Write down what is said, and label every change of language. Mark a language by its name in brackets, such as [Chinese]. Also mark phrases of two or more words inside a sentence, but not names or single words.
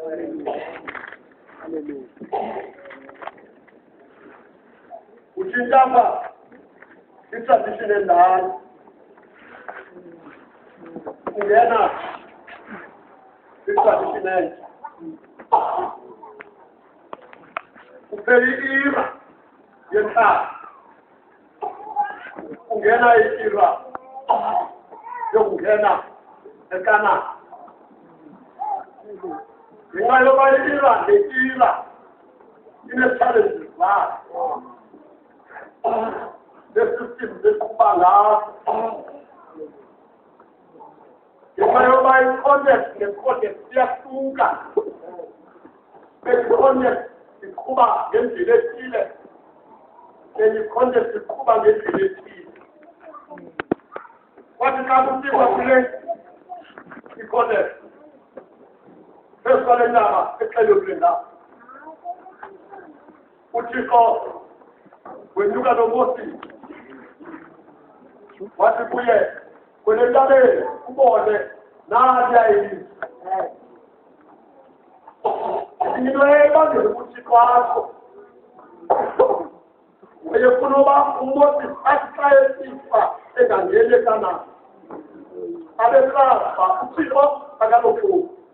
[Xhosa] utshintshapha i-tradition endala ungena i-tradition entsha uphela i-era yenhlalo ungena i-era yokungena ekanani ngenxa yoba i-era ne-era ine-challenges zayo le-system zeqhuba ngazo ngenxa yoba i-context ne-context iyahluka i-context iqhuba ngendlela ethile enye i-context iqhuba ngendlela ethile kwathi xa kusikwa kule i-context phezu kwale ndaba exelwe kule ndaba uThixo wenyuka noMoses wathi kuye kwele ntabeni ubone naliya ilizwe into ebangela uThixo akho wayefuna uba uMoses athi xa esifa engangeni ekanani abekafa uThixo akalophumi